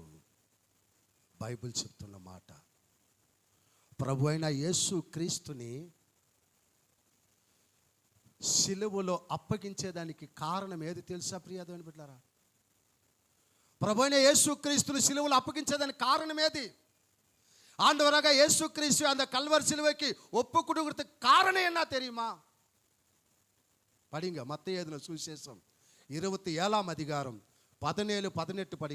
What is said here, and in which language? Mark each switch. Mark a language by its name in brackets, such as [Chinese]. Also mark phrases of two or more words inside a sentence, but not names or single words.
[Telugu] బైబిల్ చెప్తున్న మాట. ప్రభు అయిన యేసు క్రీస్తుని సిలువలో అప్పగించేదానికి కారణం ఏది తెలుసా ప్రియదేవుని బిడ్డలారా? ప్రభు అయిన యేసు క్రీస్తుని సిలువలో అప్పగించేదానికి కారణం ఏది? [Tamil] ஆண்டவராக இயேசு கிறிஸ்து அந்த கல்வர் சிலுவைக்கு ஒப்பு கொடுக்கிறதுக்கு காரணம் என்ன தெரியுமா? படிங்க மத்தேயு எழுதின சுவிசேஷம் [Telugu] 27వ అధ్యాయం [Tamil] 17-18 படிங்க.